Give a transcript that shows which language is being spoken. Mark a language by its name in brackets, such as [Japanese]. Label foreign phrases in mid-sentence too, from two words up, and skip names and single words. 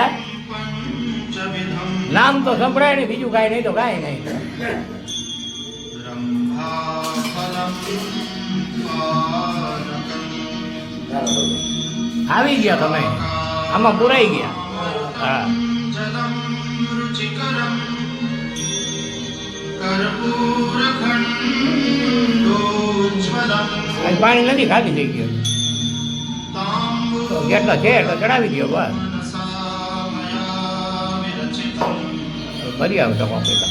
[Sanskrit] પંચવિધં [Gujarati] નામ તો સંભળાય નહીં, બીજું કાંઈ નહીં તો કાંઈ નહીં. [Sanskrit] ब्रह्माफलं पानकं [Gujarati] આવી ગયા તમે, આમાં પુરાઈ ગયા. હા [Sanskrit] जलं रुचिकरं कर्पूरखण्डोज्ज्वलं [Gujarati] આજ પાણી નથી, ખાલી થઈ ગયું. તો જેટલો છે એટલો ચડાવી દો બસ. [Sanskrit] ताम्बूलमनसा मया विरचितं [Gujarati] ફરી આવશો પેલા.